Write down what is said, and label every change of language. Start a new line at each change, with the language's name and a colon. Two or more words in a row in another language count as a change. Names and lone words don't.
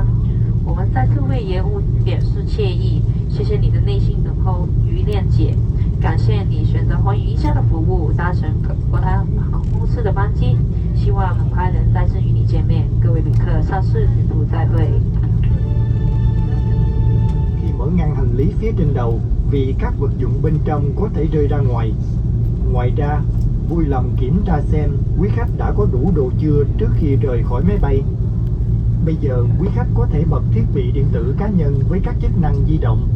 Chinese: 我們再次為延誤表示歉意，謝謝你的耐心等候與諒解。感謝你選擇寰宇一家的服務，搭乘國泰航空公司的班機，希望很快能再次與你見面。各位旅客，下次旅途再會。
Vietnamese: Khi mở ngăn hành lý phía trên đầu, vì các vật dụng bên trong có thể rơi ra ngoài. Ngoài ra, vui lòng kiểm tra xem quý khách đã có đủ đồ chưa trước khi rời khỏi máy bay. Bây giờ quý khách có thể bật thiết bị điện tử cá nhân với các chức năng di động.